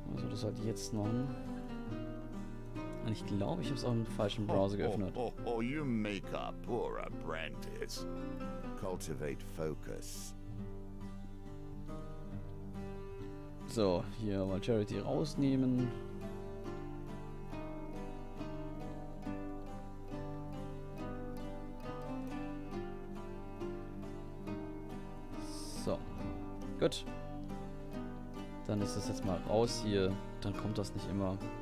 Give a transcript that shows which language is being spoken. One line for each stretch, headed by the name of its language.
German: Das sollte jetzt noch. Und ich glaube, ich habe es auch im falschen Browser geöffnet.
English: You make a poor apprentice. Cultivate focus.
German: So, hier mal Charity rausnehmen. So, gut. Dann ist das jetzt mal raus hier. Dann kommt das nicht immer.